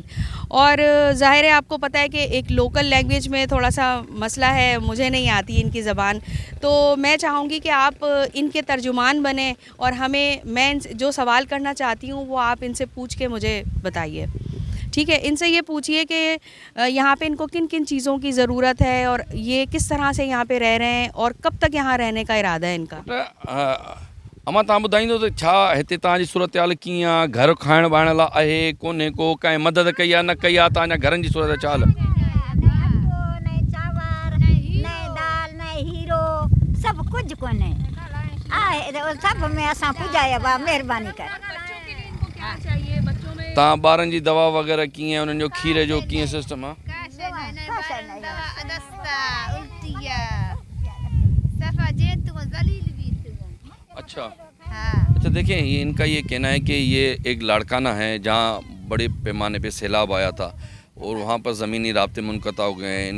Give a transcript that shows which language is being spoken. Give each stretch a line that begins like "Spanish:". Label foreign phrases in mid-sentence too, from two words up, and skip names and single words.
Urdu: اور ظاہر ہے آپ کو پتا ہے کہ ایک
English: local language
Urdu: میں تھوڑا سا مسئلہ ہے، مجھے نہیں آتی ان کی زبان، تو میں چاہوں گی کہ آپ ان کے ترجمان بنے اور میں جو سوال کرنا چاہتی ہوں وہ آپ ان سے پوچھ کے مجھے بتائیے. ٹھیک ہے، ان سے یہ پوچھیے کہ یہاں پہ ان کو کن کن چیزوں کی ضرورت ہے اور یہ کس طرح سے یہاں پہ رہ رہے ہیں اور کب تک یہاں رہنے کا ارادہ ہے ان کا.
Sindhi: अमा तव्हां ॿुधाईंदो त छा हिते तव्हांजी सूरत हाल कीअं आहे? घर खाइण वाइण लाइ आहे कोन्हे को, कंहिं मदद कई आहे न कई आहे? तव्हांजा घरनि जी सूरत छा हाल? सब कुछ कोने सब में असां पुजाया बा मेहरबानी कर। तव्हां ॿारनि जी दवा वग़ैरह कीअं, उन्हनि जो खीर जो कीअं सिस्टम आहे?
Urdu: اچھا اچھا، دیکھیں یہ ان کا یہ کہنا ہے کہ یہ ایک لاڑکانہ ہے جہاں بڑے پیمانے پہ سیلاب آیا تھا اور وہاں پر زمینی رابطے منقطع ہو گئے ہیں.